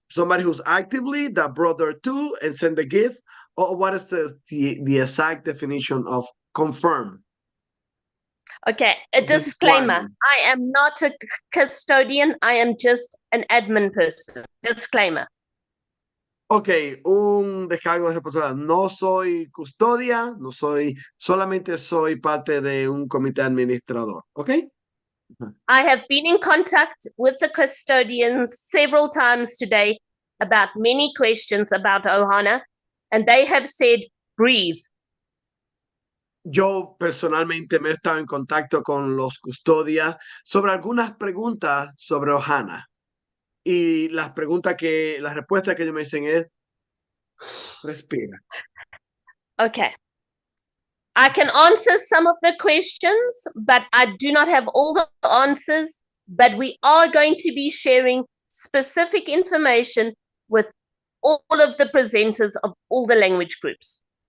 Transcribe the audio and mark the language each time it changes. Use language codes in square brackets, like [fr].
[en] Somebody who's actively that brought their two and send the gift, or what is the exact definition of confirm? Okay, a disclaimer. I am not a custodian. I am just an admin person. Disclaimer. [es] Ok, un descargo de responsabilidad. No soy custodia, solamente soy parte de un comité administrador. Ok. [en] I have been in contact with the custodians several times today about many questions about Ohana, and they have said, breathe. [es] Yo personalmente me he estado en contacto con los custodias sobre algunas preguntas sobre Ohana. Y las respuestas que ellos me dicen es, respira. [en] Okay. I can answer some of the questions, but I do not have all the answers. But we are going to be sharing specific information with all of the presenters of all the language groups.